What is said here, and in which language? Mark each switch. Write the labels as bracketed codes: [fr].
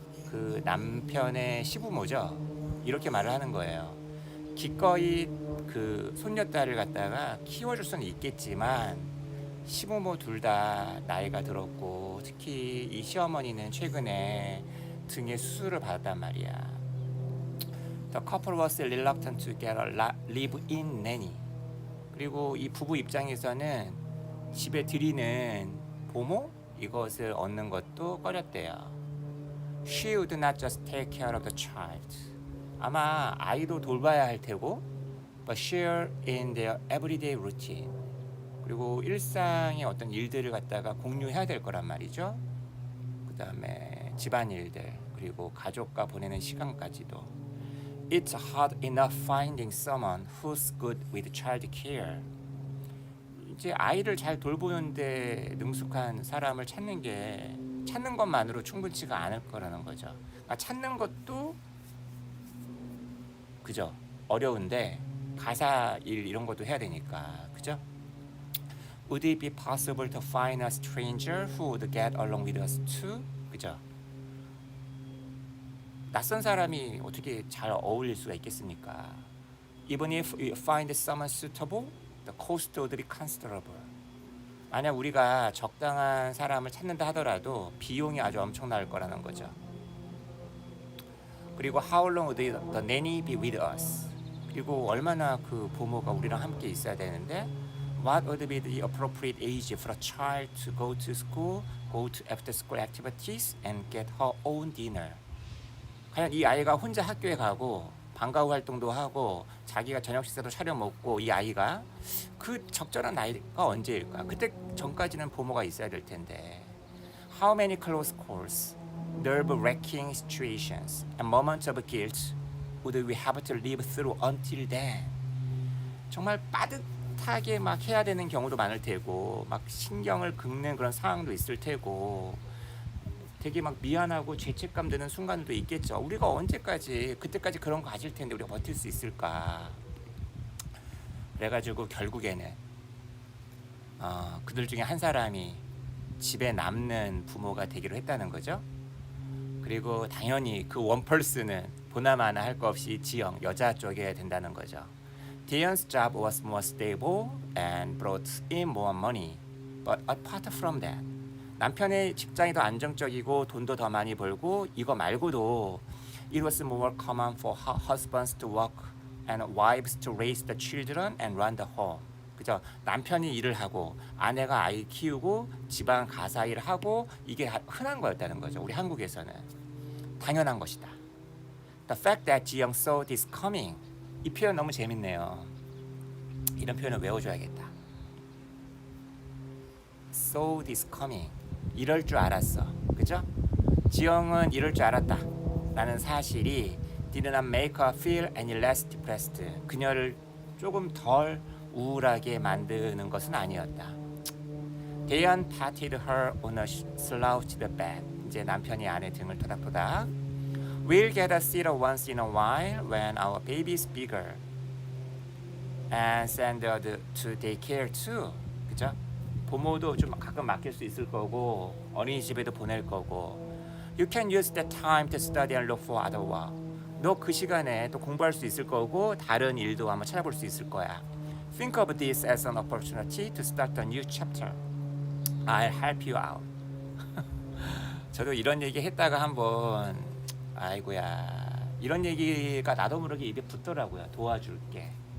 [ko] 그 남편의 시부모죠. 이렇게 말을 하는 거예요. 기꺼이 그 손녀딸을 갖다가 키워줄 수는 있겠지만 시부모 둘 다 나이가 들었고, 특히 이 시어머니는 최근에 등에 수술을 받았단 말이야. [en] The couple was reluctant to get a live-in nanny. [ko] 그리고 이 부부 입장에서는 집에 들이는 보모 이것을 얻는 것도 꺼렸대요. [en] She would not just take care of the child. [ko] 아마 아이도 돌봐야 할 테고, [en] but share in their everyday routine. [ko] 그리고 일상의 어떤 일들을 갖다가 공유해야 될 거란 말이죠. 그 다음에 집안일들, 그리고 가족과 보내는 시간까지도. [en] It's hard enough finding someone who's good with child care. [ko] 이제 아이를 잘 돌보는데 능숙한 사람을 찾는 것만으로 충분치가 않을 거라는 거죠. 그러니까 찾는 것도 그죠? 어려운데 가사 일 이런 것도 해야 되니까, 그죠? [en] Would it be possible to find a stranger who would get along with us too? [ko] 그죠? 낯선 사람이 어떻게 잘 어울릴 수가 있겠습니까? [en] Even if we find someone suitable, the cost would be considerable. [ko] 만약 우리가 적당한 사람을 찾는다 하더라도 비용이 아주 엄청날 거라는 거죠. [en] 그리고 how long would the nanny be with us? [ko] 그리고 얼마나 그 부모가 우리랑 함께 있어야 되는데 [en] what would be the appropriate age for a child to go to school, go to after school activities and get her own dinner? [ko] 과연 이 아이가 혼자 학교에 가고 방과 후 활동도 하고 자기가 저녁 식사도 차려 먹고 이 아이가 그 적절한 나이가 언제일까? 그때 전까지는 부모가 있어야 될 텐데. [en] How many close calls, nerve-wracking situations, and moments of guilt would we have to live through until then? [ko] 정말 빠듯하게 막 해야 되는 경우도 많을 테고, 막 신경을 긁는 그런 상황도 있을 테고, 되게 막 미안하고 죄책감 드는 순간도 있겠죠. 우리가 언제까지 그때까지 그런 거 가질 텐데 우리가 버틸 수 있을까? 그래가지고 결국에는 그들 중에 한 사람이 집에 남는 부모가 되기로 했다는 거죠. 그리고 당연히 그 원펄스는 보나마나 할 거 없이 지영 여자 쪽에 된다는 거죠. [en] Dion's job was more stable and brought in more money, but apart from that, [ko] 남편의 직장이 더 안정적이고 돈도 더 많이 벌고 이거 말고도 [en] it was more common for husbands to work and wives to raise the children and run the home. [ko] 그죠? 남편이 일을 하고 아내가 아이 키우고 집안 가사 일을 하고 이게 흔한 거였다는 거죠. 우리 한국에서는 당연한 것이다. [en] The fact that 지영 saw this coming. [ko] 이 표현 너무 재밌네요. 이런 표현을 외워줘야겠다. [en] Saw this coming. [ko] 이럴 줄 알았어. 그죠? 지영은 이럴 줄 알았다 라는 사실이 [en] did not make her feel any less depressed. [ko] 그녀를 조금 덜 우울하게 만드는 것은 아니었다. [en] Dayan patted her on a slouched bed. [ko] 이제 남편이 아내 등을 토닥토닥. [en] We'll get a sitter once in a while when our baby is bigger. And send her to daycare too. [ko] 그죠? 부모도 좀 가끔 맡길 수 있을 거고 어린이집에도 보낼 거고 [en] You can use that time to study and look for other work. [ko] 너 그 시간에 또 공부할 수 있을 거고 다른 일도 한번 찾아볼 수 있을 거야. [en] Think of this as an opportunity to start a new chapter. I'll help you out. [ko] 저도 이런 얘기 했다가 한번 아이고야 이런 얘기가 나도 모르게 입에 붙더라고요. 도와줄게.